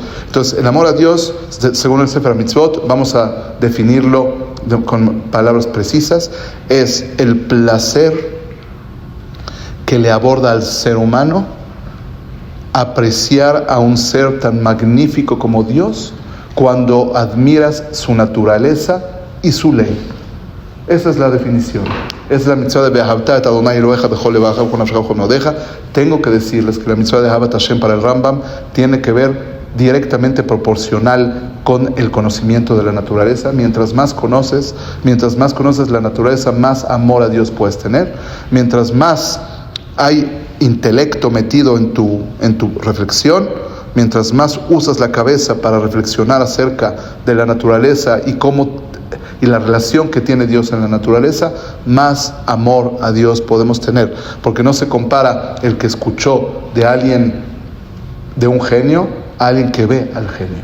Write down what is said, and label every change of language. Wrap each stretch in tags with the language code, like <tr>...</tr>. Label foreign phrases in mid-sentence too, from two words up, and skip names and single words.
<es>Entonces, el amor a Dios, según el Sefer Mitzvot, vamos a definirlo con palabras precisas, es el placer que le aborda al ser humano apreciar a un ser tan magnífico como Dios cuando admiras su naturaleza y su ley. Esa es la definición. Esa es la mitzvah de</es> <he>ואהבת את אדני אלהיך בכל לבבך ובכל נפשך ובכל מאדך.</he> <es>Tengo que decirles que la mitzvah de</es> <he>אהבת השם</he> <es>para el Rambam tiene que ver directamente proporcional con el conocimiento de la naturaleza. Mientras más conoces la naturaleza, más amor a Dios puedes tener. Mientras más hay intelecto metido en tu reflexión, mientras más usas la cabeza para reflexionar acerca de la naturaleza y la relación que tiene Dios en la naturaleza, más amor a Dios podemos tener, porque no se compara el que escuchó de un genio a alguien que ve al genio.</es>